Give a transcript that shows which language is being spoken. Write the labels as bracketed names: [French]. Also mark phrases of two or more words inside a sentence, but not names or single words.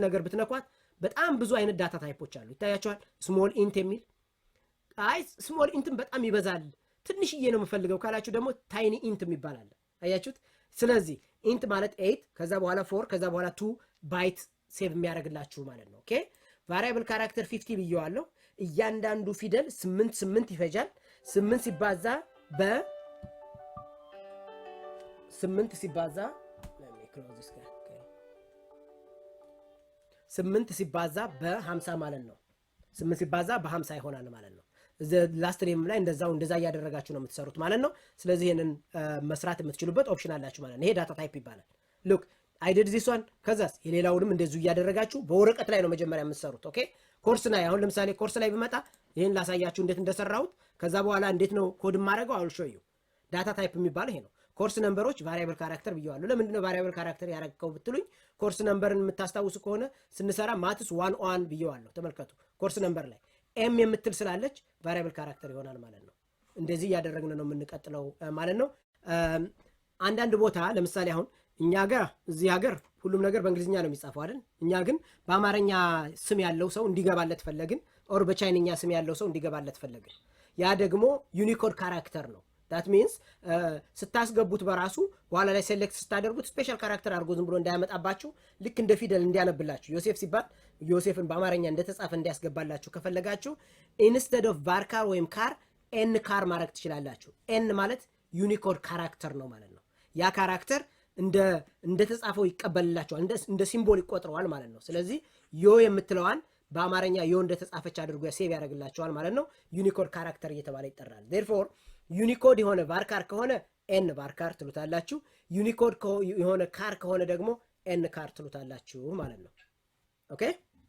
[Amharic] ነገር ብትነኳት በጣም ብዙ አይነት [English] data types [Amharic] አሉ ይታያችኋል [English] small int [Amharic] የሚል አይ [English] small int [Amharic] በጣም ይበዛል ትንሽዬ ነው የምፈልገው ካላችሁ ደግሞ [English] tiny int [Amharic] የሚባል አለ አያችሁት ስለዚህ ኢንት ማለት 8 ከዛ በኋላ 4 ከዛ በኋላ 2 ባይት ሴቭ የሚያደርግላችሁ ማለት ነው ኦኬ [English] variable character [Amharic] 50 ብየዋለሁ እያንዳንዱ ፊደል 8 ይፈጃል 8 ሲባዛ በ 8 ሲባዛ [English] let me close this guy okay [Amharic] 8 ሲባዛ በ50 ማለት ነው 8 ሲባዛ በ50 ይሆናል ማለት ነው [English] last name [Amharic] ላይ እንደዛ ያደረጋችሁ ነው የምትሰሩት ማለት ነው ስለዚህ ይሄንን መስራት የምትችሉበት ኦፕሽን አላችሁ ማለት ነው ይሄ [English] data type [Amharic] ይባላል [English] look I did this one [Amharic] ከዛስ የሌላውንም እንደዚሁ ያደረጋችሁ በወረቀት ላይ ነው መጀመሪያ የምትሰሩት ኦኬ ኮርስ ላይ አሁን ለምሳሌ ኮርስ ላይ ብመጣ ይሄን ላሳያችሁ እንዴት እንደሰራሁት ከዛ በኋላ እንዴት ነው ኮድ ማድረገው [English] I will show you data type [Amharic] የሚባል ይሄ ነው [English] course numbers variable character [Amharic] ብየዋለሁ ለምንድን ነው [English] variable character [Amharic] ያረጋው ብትሉኝ [English] course number [Amharic] የምታስታውሱ ከሆነ ስንሰራ ማትስ 101 ብየዋለሁ ተመልከቱ [English] course number [Amharic] ላይ ኤም የምትል ስላለች [English] variable character [Amharic] ይሆናል ማለት ነው እንደዚህ ያደረግን ነው የምንቀጥለው ማለት ነው አንዳንድ ቦታ ለምሳሌ አሁን እኛ ጋር እዚህ ሀገር ሁሉም ነገር በእንግሊዝኛ ነው የሚጻፈው አይደል እኛ ግን በአማርኛ ስም ያለው ሰው እንዲገባለት ፈለግን ኦር በቻይንኛ ስም ያለው ሰው እንዲገባለት ፈለግን ያ ደግሞ [English] unicode character [Amharic] ነው [English] that means [Amharic] ስታስገቡት በራሱ በኋላ ላይ ሴሌክት ስታደርጉት ስፔሻል ካራክተር አድርጎ ዝም ብሎ እንዳያመጣባችሁ ልክ እንደ ፊደል እንዲያነብላችሁ ዮሴፍ ሲባል ዮሴፍን በአማርኛ እንደተጻፈ እንዲያስገባላችሁ ከፈለጋችሁ [English] instead of varchar [Amharic] ወይም [English] car n car [Amharic] ማድረግ ትችላላችሁ n ማለት [English] unicode character [Amharic] ነው ማለት ነው ያ ካራክተር እንደ ተጻፈው ይቀበልላችኋል እንደ ሲምቦል ይቆጥረዋል ማለት ነው ስለዚህ ዮ የምትለዋን በአማርኛ ዮ እንደተጻፈች አድርጎ ሴቭ ያደርግላችኋል ማለት ነው [English] unicode character [Amharic] እየተባለ ይጠራል therefore ዩኒኮድ የሆነ ቫርካር ከሆነ n ቫርካር ትሉታላችሁ ዩኒኮድ የሆነ ካር ከሆነ ደግሞ n ካር ትሉታላችሁ ማለት ነው ኦኬ